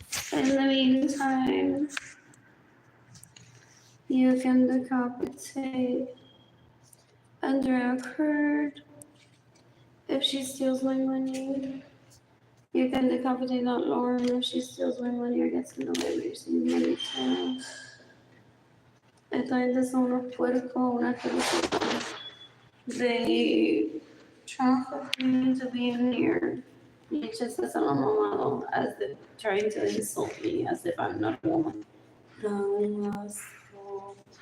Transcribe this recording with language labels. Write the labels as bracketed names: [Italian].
[English] In the meantime, you can decapitate Andrea Kurd if she steals my money. You can decapitate Aunt Lauren if she steals my money or gets in the way of receiving money too. [Spanish] Esta gente son unos puercos, una asquerosidad. [English] They traffic me into being near. Leeches [Spanish] se han mamado [English] as if trying to insult me as if I'm not a woman. [Spanish] Dan asco.